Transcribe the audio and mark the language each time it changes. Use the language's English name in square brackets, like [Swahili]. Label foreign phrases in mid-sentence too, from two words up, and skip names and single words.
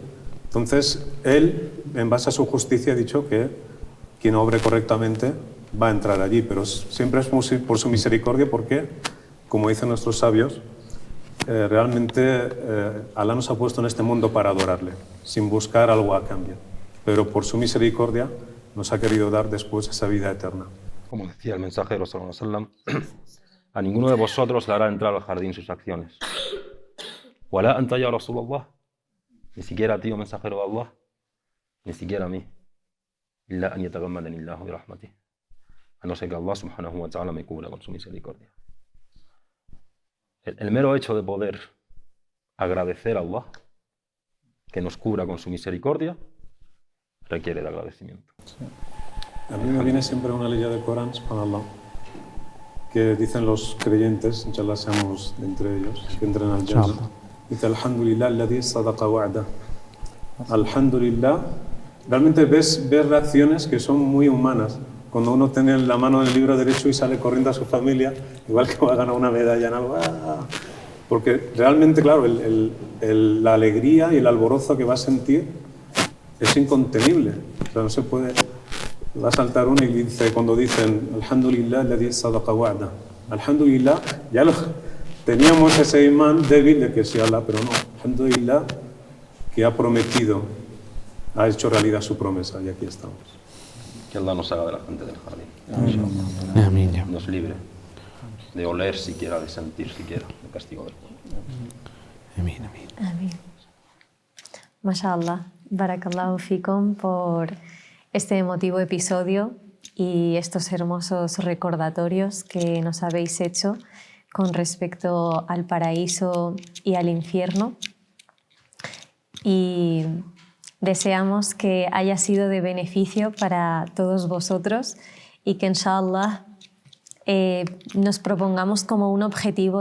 [Spanish] Entonces, Él, en base a su justicia, ha dicho que quien obre correctamente va a entrar allí, pero siempre es por su misericordia, porque, como dicen nuestros sabios, realmente Allah nos ha puesto en este mundo para adorarle, sin buscar algo a cambio, pero por su misericordia nos ha querido dar después esa vida eterna. Como decía el mensajero [Arabic] صلى الله عليه وسلم, [Spanish] a ninguno de vosotros le hará entrar al jardín sus acciones. [Arabic] ولا أنت يا رسول الله, [Spanish] ni siquiera a ti, oh mensajero de Allah, ni siquiera a mí. [Arabic] إلا أن يتغمدني الله برحمته. [Spanish] A no ser que Allah [Arabic] سبحانه وتعالى [Spanish] me cubra con su misericordia. El mero hecho de poder agradecer a Allah que nos cubra con su misericordia requiere de agradecimiento. Sí. A mí me viene siempre una ley del Corán, subhanallah, que dicen los creyentes, inshallah seamos de entre ellos, que entren al Jannah. Dice: [Arabic] الحمد لله الذي صدق وعده. Alhamdulillah. [Spanish] Realmente ves reacciones que son muy humanas. Cuando uno tiene la mano en el libro derecho y sale corriendo a su familia, igual que va a ganar una medalla en algo. Porque realmente, claro, la alegría y el alborozo que va a sentir es incontenible. O sea, no se puede. Va a saltar uno y dice, cuando dicen [Arabic] الحمد لله الذي صدق وعده. [Spanish] Alhamdulillah, ya teníamos ese imán débil de que sea Allah, pero no. Alhamdulillah, que ha prometido, ha hecho realidad su promesa, y aquí estamos. Que Allah nos haga de la gente del jardín. Amén. Nos libre de oler siquiera, de sentir siquiera el castigo del mundo. Amén, amén. Amén. [Arabic] ما شاء الله، بارك الله فيكم [Spanish] por este emotivo episodio y estos hermosos recordatorios que nos habéis hecho con respecto al paraíso y al infierno. Y deseamos que haya sido de beneficio para todos vosotros y que inshallah nos propongamos como un objetivo